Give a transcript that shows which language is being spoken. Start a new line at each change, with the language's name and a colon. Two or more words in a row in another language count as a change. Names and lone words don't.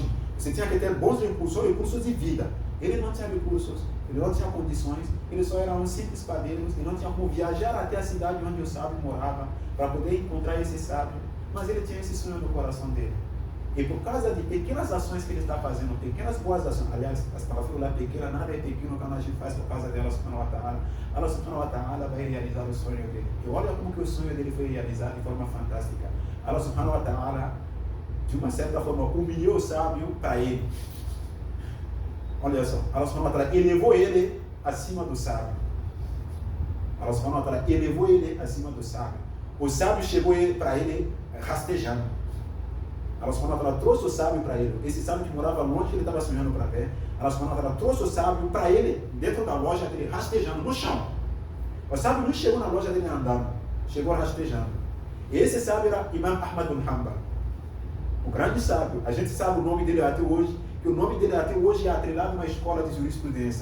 Portuguese: Você tinha que ter bons recursos de vida. Ele não tinha recursos, ele não tinha condições, ele só era um simples padeiro, ele não tinha como viajar até a cidade onde o sábio morava para poder encontrar esse sábio, mas ele tinha esse sonho no coração dele. E por causa de pequenas ações que ele está fazendo, pequenas boas ações, aliás, as palavras lá pequena, nada é pequeno quando a gente faz por causa dela,
Arabic: سبحانه وتعالى, الله سبحانه وتعالى
Portuguese: vai realizar o sonho dele. E olha como que o sonho dele foi realizado de forma fantástica.
Arabic: الله سبحانه وتعالى,
Portuguese: de uma certa forma, humilhou o sábio para ele. Olha só,
Arabic: الله سبحانه وتعالى
Portuguese: elevou ele acima do sábio.
Arabic: الله سبحانه وتعالى
Portuguese: elevou ele acima do sábio. O sábio chegou para ele rastejando.
Arabic: الله سبحانه وتعالى
Portuguese: trouxe o sábio para ele. Esse sábio que morava longe, ele estava sonhando para ver.
Arabic: الله سبحانه وتعالى
Portuguese: trouxe o sábio para ele, dentro da loja dele, rastejando no chão. O sábio não chegou na loja dele andando, chegou rastejando. E esse sábio era Imam Ahmad bin Hanbal, o grande sábio. A gente sabe o nome dele até hoje, que o nome dele até hoje é atrelado numa escola de jurisprudência.